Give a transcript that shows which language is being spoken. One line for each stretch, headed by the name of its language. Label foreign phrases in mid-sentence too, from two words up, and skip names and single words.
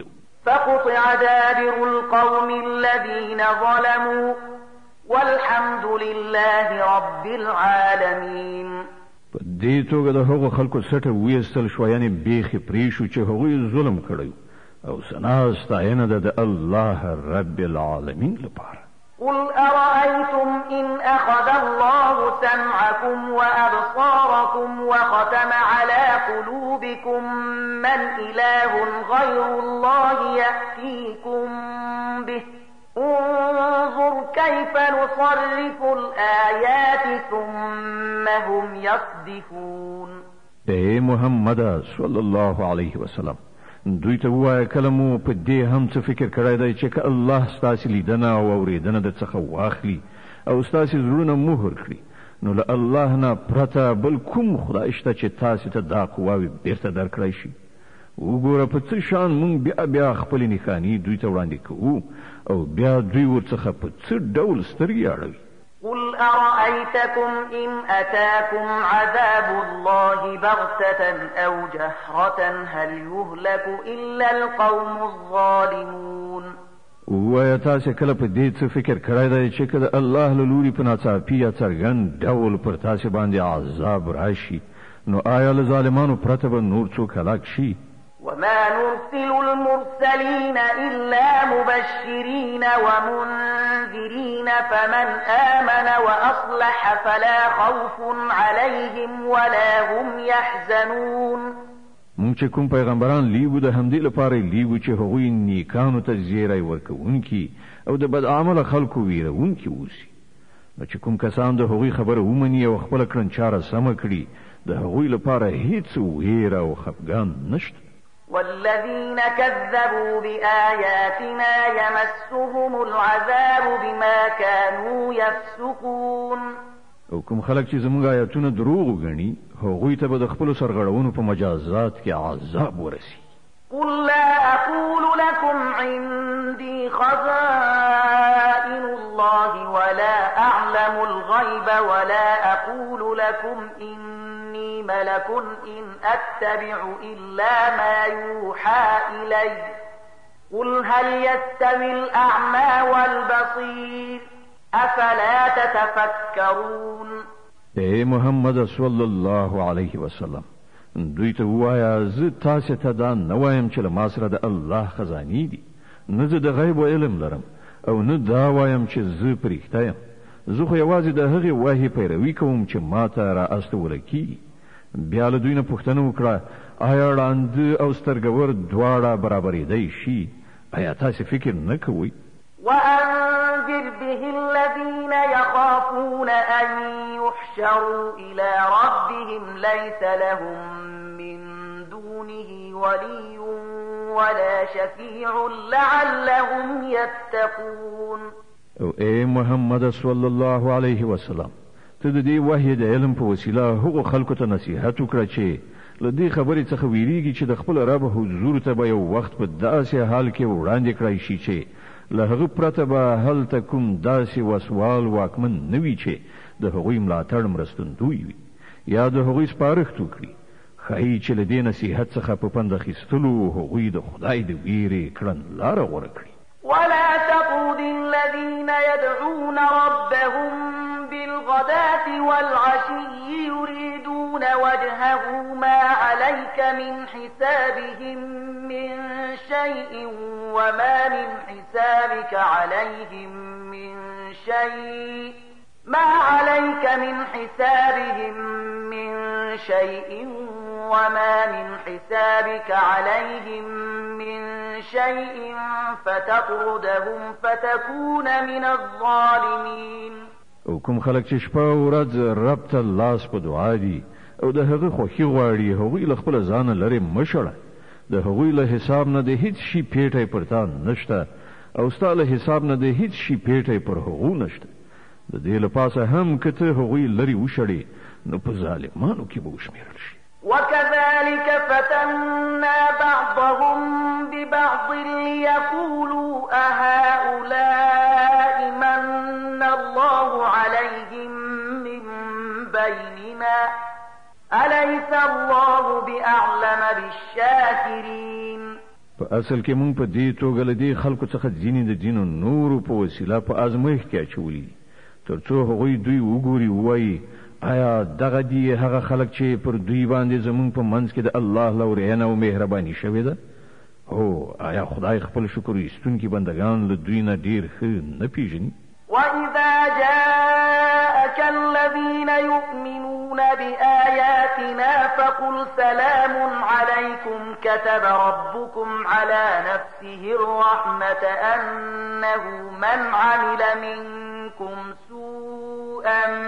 Arabic: فقطع دابر القوم الذين ظلموا والحمد لله رب العالمين
Pashto: په دې توګه د هغو خلکو سټه ویستل شوه یعنې بیخي پرې شو چې هغوی ظلم کړی او ثنا ستاینه ده د
Arabic: الله رب العالمین
Pashto: لپاره
Arabic: قل أرأيتم إن أخذ الله سمعكم وأبصاركم وختم على قلوبكم من إله غير الله يأتيكم به انظر كيف نصرف الآيات ثم هم يصدفون
Pashto: اے محمد
Arabic: صلی الله علیه وسلم
Pashto: دوی ته ووایه کله مو په دې هم څه فکر کړی دی چې که الله ستاسې لیدنه او اورېدنه در څخه واخلي او ستاسې زړونه مهر کړي نو له الله نه پرته بل کوم خدای شته چې تاسې ته دا قواوې بیرته درکړی شي وګوره په څه شان موږ بیا خپلې نښانې دوی ته وړاندې کوو او بیا دوی ورڅخه په څه ډول سترګې اړوي
Arabic: قل أرأيتكم إن أتاكم عذاب الله بغتة أو جهرة هل يهلك إلا القوم الظالمون
Pashto: ووایه تاسې کله په دې څه فکر کړی دی چې که د الله له لوري په ناڅاپي یا څرګند ډول پر تاسې باندې عذاب راشي نو آیا له ظالمانو پرته به نور څوک هلاک شي
Arabic: وما نرسل المرسلين إلا مبشرين ومنذرين فمن آمن وأصلح فلا خوف عليهم ولا هم يحزنون
Pashto: مونږ چې کوم پیغمبران لیږو د همدې لپاره لیږو چې هغوی نیکانو ته زیری ورکوونکي او د بدعمله خلکو ویرونکي اوسي نو چې کوم کسان د هغوی خبره ومني او خپله کړنچاره سمه کړي د هغوی لپاره هیڅ ویره او خفګان نشته
Arabic: والذين كذبوا بآياتنا يمسهم العذاب بما كانوا يفسقون
Pashto: او کوم خلک چې زموږ آیاتونه دروغ وګڼي هغوی ته به د خپلو سرغړونو په مجازات کې عذاب ورسي
Arabic: قل لا أقول لكم عندي خزائن الله ولا أعلم الغيب ولا أقول لكم إني ملك إن أتبع إلا ما يوحى إلي قل هل يستوي الأعمى والبصير أفلا تتفكرون
Pashto: اے محمد
Arabic: صلی الله علیه وسلم
Pashto: دوی ته ووایه زه تاسې ته دا نه وایم چې له ما سره د الله خزانې دي نه زه د غیب علم لرم او نه دا وایم چې زه پرېښته یم زه خو یوازې د هغې وحي پیروي کوم چې ما ته را استوله کېږي بیا له دوی نه پوښتنه وکړه آیا ړانده او سترګور دواړه برابرېدی شي؟ آیا تاسې فکر نه کوئ؟
Arabic: وأنذر به الذين يخافون أن يحشروا إلى ربهم ليس لهم من دونه ولي ولا شفيع لعلهم يتقون.
Pashto: او اے محمد
Arabic: صلی الله علیه وسلم،
Pashto: ته د دې وحی د علم په وسیله هغو خلکو ته نصیحت وکړه چې له دې خبرې څخه ویریږي چې د خپل رب حضور ته به یو وخت په داسې حال کې وړاندې کړی شي چې له هغه پرته به هلته کوم داسې وسوال واکمن نه وي چې د هغوی ملاتړ مرستندوی وي یا د هغوی سپارښت وکړي. ښایي چې له دې نصیحت څخه په پند اخیستلو هغوی د خدای د ویرې کړنلاره غوره کړي.
Arabic: ولا تطرد الذين يدعون ربهم بالغداة والعشي يريدون وجهه ما عليك من حسابهم من شيء وما من حسابك عليهم من شيء ما عليك من حسابهم من شيء وما من حسابك عليهم من شيء فتطردهم فتكون من الظالمين.
Pashto: او کوم خلک چې شپه او ورځ رب ته لاس په دعا دي او د هغه خوښي غواړي هغوی له خپل ځانه لرې مشړه. د هغوی له حساب نه د هیڅ شي پیټی پر تا نشته او ستا له حساب نه د هیڅ شي پیټی پر هغو نشته. د دې لپاسه هم که ته هغوی لرې وشړې نو په ظالمانو کې به وشمېرل شي.
Arabic: وكذلك فتنا بعضهم ببعض ليقولوا أهؤلاء من الله عليهم من بيننا أليس الله بأعلم بالشاكرين.
Pashto: په اصل کې مونږ په دې توګه له دې خلکو څخه ځینې د دینو نورو په وسیله په ازمایښت کې اچولي دي تر څو هغوی دوی وګوري ووایي آیا دغه دی هغه خلک چې پر دوی باندې زمون په منځ کې د الله لورینه او مهرباني شوې ده؟ هو آیا خدای خپل شکر ایستونکي بندگان له دوی نه ډیر ښه نه پیژني؟
Arabic: وإذا جاءك الذين يؤمنون بآياتنا فقل سلام عليكم كتب ربكم على نفسه الرحمة أنه من عمل منكم سوءا